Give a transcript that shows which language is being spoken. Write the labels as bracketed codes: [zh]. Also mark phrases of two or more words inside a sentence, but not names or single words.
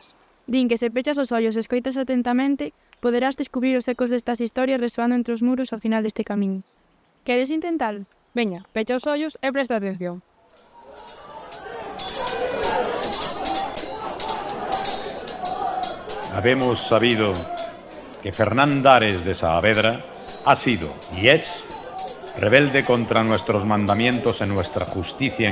[gl] Din que se pechas os ollos e escoitas atentamente, poderás descubrir os ecos destas historias resoando entre os muros ao final deste camiño. Queres intentalo? Veña, pecha os ollos e presta atención. [es] Habemos sabido que Fernán Dares de Saavedra ha sido y es rebelde contra nuestros mandamientos y nuestra justicia en